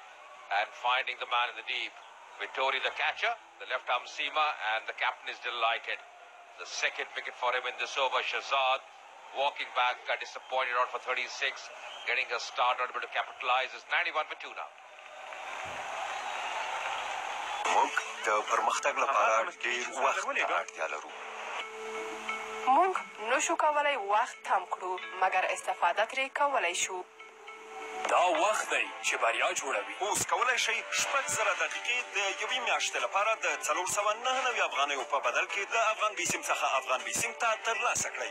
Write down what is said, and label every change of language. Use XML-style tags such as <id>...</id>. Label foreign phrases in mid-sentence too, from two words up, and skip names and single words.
<en>And finding the man in the deep. Vittori the catcher, the left arm seamer, and the captain is delighted. The second wicket for him in this over. Shehzad walking back, disappointed out for 36, getting a start, not able to capitalize. Is 91 for 2 now.</en> <ps>موږ د پرمختګ لپاره ډېر وخت ته اړتیا لرو. موږ نشو کولی وخت تم کړو، مګر استفاده ترې کولی شو. دا وخت دی چې بریا جوړوي. اوس کولی شئ 6,000 دقیقې د یوې میاشتې لپاره د 499 افغانیو په بدل کې د افغان بیسیم څخه افغان بیسیم ته ترلاسه کړئ.</ps>